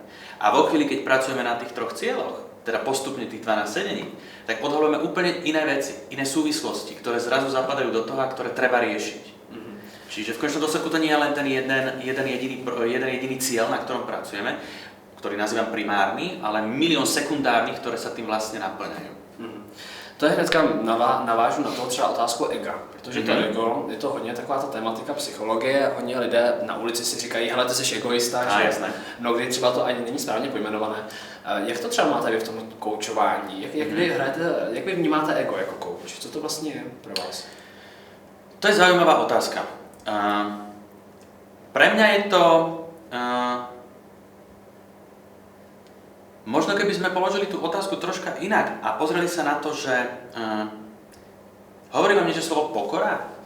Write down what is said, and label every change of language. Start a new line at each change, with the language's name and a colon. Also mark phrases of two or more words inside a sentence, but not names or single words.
Slovak: A vo chvíli, keď pracujeme na tých 3 cieľoch, teda postupne tých 12 sedení, tak odhalujeme úplne iné veci, iné súvislosti, ktoré zrazu zapadajú do toho a ktoré treba riešiť. Čiže v konečnom dôsledku to nie je len ten jeden jediný cieľ, na ktorom pracujeme, ktorý nazývam primárny, ale milión sekundárnych, ktoré sa tým vlastne naplňajú.
Czech: To je hnedka navážu na to třeba otázku ega, protože to ego je to hodně taková ta tematika psychologie, hodně lidé na ulici si říkají, hele, ty jsi egoista, že mnohdy třeba to ani není správně pojmenované. Jak to třeba máte vy v tom koučování? Jak vy vnímáte ego jako kouč? Co to vlastně je pro vás?
Slovak: To je zaujímavá otázka. Pre mňa je to... Možno keby sme položili tú otázku troška inak a pozreli sa na to, že hovorí vám niečo slovo pokora?